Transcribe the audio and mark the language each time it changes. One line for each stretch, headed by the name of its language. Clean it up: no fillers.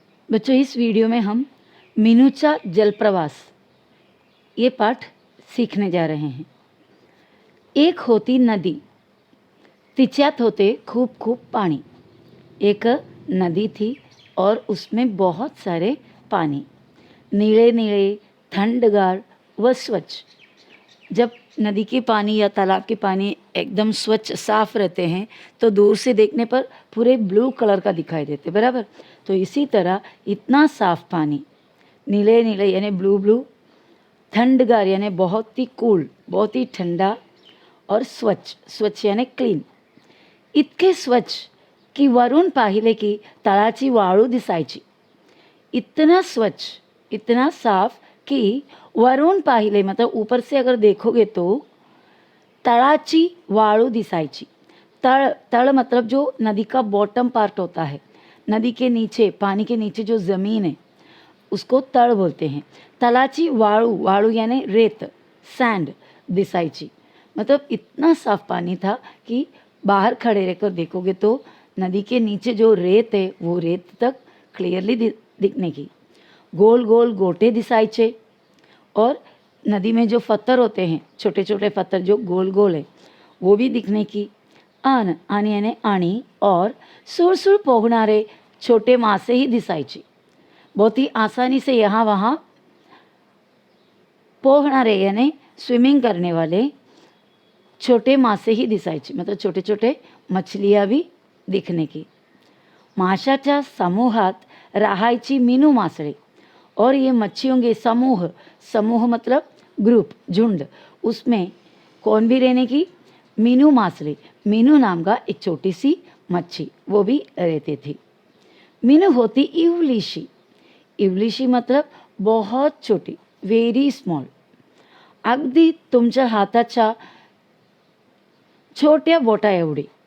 Hindi: बच्चों, इस वीडियो में हम मीनूचा जलप्रवास ये पाठ सीखने जा रहे हैं।
Marathi: एक होती नदी, तिच्यात होते खूप खूप पानी।
Hindi: एक नदी थी और उसमें बहुत सारे पानी, नीले नीले,
Marathi: ठंडगार व स्वच्छ।
Hindi: जब नदी के पानी या तालाब के पानी एकदम स्वच्छ साफ रहते हैं तो दूर से देखने पर पूरे ब्लू कलर का दिखाई देते, बराबर। तो इसी तरह इतना साफ पानी, नीले नीले यानी ब्लू ब्लू, ठंडगार यानी बहुत ही कूल, बहुत ही ठंडा, और स्वच्छ, स्वच्छ यानी क्लीन।
Marathi: इतके स्वच्छ की वरून पाहिले की तळाची वाळू दिसायची।
Hindi: इतना स्वच्छ, इतना साफ कि
Marathi: वरून पाहिले
Hindi: मतलब ऊपर से अगर देखोगे तो
Marathi: तळाची वाळू दिसायची।
Hindi: तळ, तळ मतलब जो नदी का बॉटम पार्ट होता है, नदी के नीचे, पानी के नीचे जो ज़मीन है उसको तळ बोलते हैं।
Marathi: तळाची वाळू, वाळू यानी रेत, सैंड दिसायची।
Hindi: मतलब इतना साफ पानी था कि बाहर खड़े रहकर देखोगे तो नदी के नीचे जो रेत है वो रेत तक क्लियरली दिखने की।
Marathi: गोल गोल गोटे दिसायचे,
Hindi: और नदी में जो पत्थर होते हैं, छोटे छोटे पत्थर जो गोल गोल है, वो भी दिखने की।
Marathi: आनी यानी आणी, और सुरसुर पोहणारे छोटे मासे ही दिसायचे।
Hindi: बहुत ही आसानी से यहाँ वहाँ पोहणारे यानी स्विमिंग करने वाले
Marathi: छोटे मासे ही दिसायचे,
Hindi: मतलब छोटे छोटे मछलियाँ भी दिखने की।
Marathi: माशाच्या समूहात राहायची मीनू मासळे,
Hindi: और ये मच्छियों के समूह, समूह मतलब ग्रुप, झुंड, उसमें कौन भी रहने की? मीनू मासले, मीनू नाम का एक छोटी सी मच्छी, वो भी रहते थे।
Marathi: मीनू होती इवलीशी, इवलीशी
Hindi: मतलब बहुत छोटी,
English: very small,
Marathi: अगदी तुमच्या हाताच्या छोट्या बोटा एवढी।